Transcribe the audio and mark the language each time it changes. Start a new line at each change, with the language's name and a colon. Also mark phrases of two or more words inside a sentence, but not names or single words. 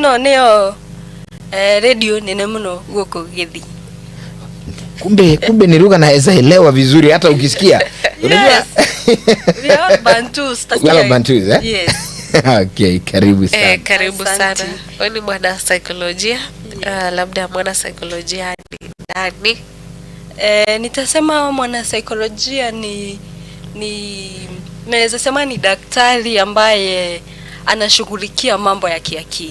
Kikuyu: ino neo radio nene muno guko Githii.
Swahili: Kumbe ni lugha naweza elewa vizuri hata ukisikia.
English: Unajua we are Bantus. Well, Bantus, eh? Yes.
Swahili: Okay, karibu sana. Karibu sana. Wewe ni mwana saikolojia. Labda mwana saikolojia ni nani? Nitasema mwana saikolojia ni naweza sema ni daktari ambaye anashughulikia mambo ya kiakili.